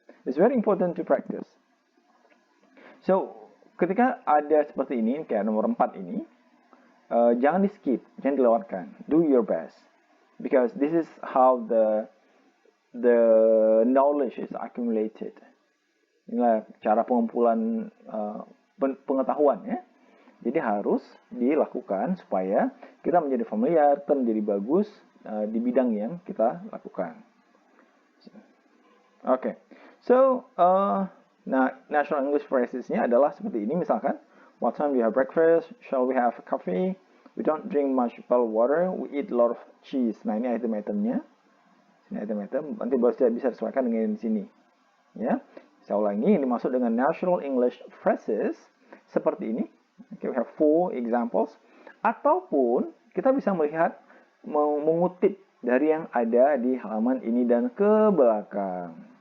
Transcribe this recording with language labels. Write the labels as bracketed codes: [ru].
[en] It's very important to practice. [id] So, ketika ada seperti ini, kayak nomor 4 ini, jangan di-skip, jangan dilewatkan. [en] Do your best. Because this is how the knowledge is accumulated. [id] Inilah cara pengumpulan pengetahuan, ya. Jadi harus dilakukan supaya kita menjadi familiar, kita menjadi bagus di bidang yang kita lakukan. Okay. So, national English phrases-nya adalah seperti ini. [en] Misalkan, what time do you have breakfast? Shall we have coffee? We don't drink much bottled water. We eat a lot of cheese. [id] Nah, ini item-itemnya. Ini item-item. Nanti baru bisa disesuaikan dengan sini. Ya. Saya ulangi, ini dimaksud dengan national English phrases seperti ini. [en] Okay, we have 4 examples. [id] Ataupun kita bisa melihat, mengutip dari yang ada di halaman ini dan ke belakang.